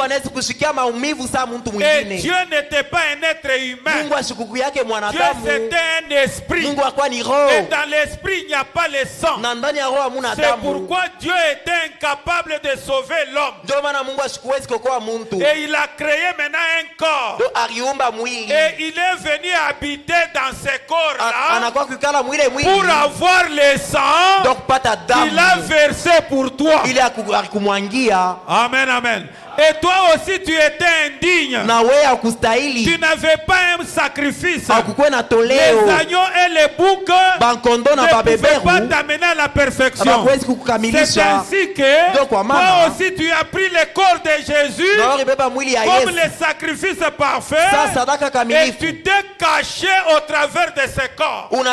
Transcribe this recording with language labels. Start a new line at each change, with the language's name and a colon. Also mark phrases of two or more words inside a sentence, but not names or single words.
French: Et Dieu n'était pas un être humain. Dieu c'était un esprit. Et dans l'esprit il n'y a pas le sang. C'est pourquoi Dieu était incapable de sauver l'homme. Et il a créé maintenant un corps.
Swahili: Donc aliumba mwili.
French: Et il est venu habiter dans ce corps-là.
Swahili: Anakuwa kukala mwile mwili.
French: Pour avoir le sang.
Swahili: Donc pata damu.
French: Il a versé pour toi.
Swahili: Ili akumwangia.
French: Amen, amen. Et toi aussi tu étais indigne.
Swahili: Na wewe hakustahili.
French: Tu n'avais pas un sacrifice.
Swahili: Hakukuwa na toleo.
French: Les agneaux et les boucs
Swahili: bankondo na
French: ne pouvaient pas t'amener à la perfection. C'est ainsi que toi aussi tu as pris le corps de Jésus comme le sacrifice parfait. Et tu t'es caché au travers de ce corps.